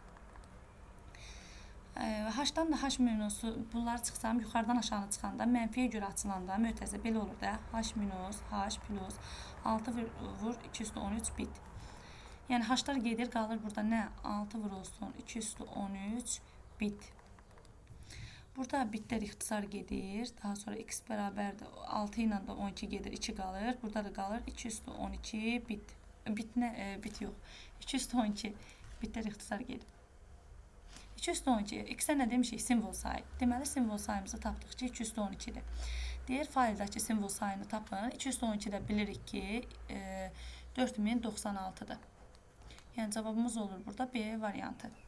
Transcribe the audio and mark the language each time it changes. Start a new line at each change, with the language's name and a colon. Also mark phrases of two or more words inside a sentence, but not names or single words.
Azerbaijani: H-dan da H minusu, bunları çıxsam, yuxarıdan aşağı çıxanda, mənfiyə görə açılanda, mötəzə belə olur da, H minus, H plus, 6 vur, 2 üstü 13 bit. Yəni H-lar gedir, qalır burada nə? 6 vurulsun, 2 üstü 13 bit. Burada bitlər ixtisar gedir, daha sonra x bərabərdir, 6 ilə də 12 gedir, 2 qalır, burada da qalır 2 üstü 12 bit. Bit nə? Bit yox, 2 üstü 12 bitlər ixtisar gedir. 2 üstü 12, x-ə nə demişik? Simvol sayı. Deməli, simvol sayımızı tapdıq ki, 2 üstü 12-dir. Deyir, faildəki simvol sayını tapın. 2 üstü 12-də bilirik ki, 4096-dır. Yəni, cavabımız olur burada B variantı.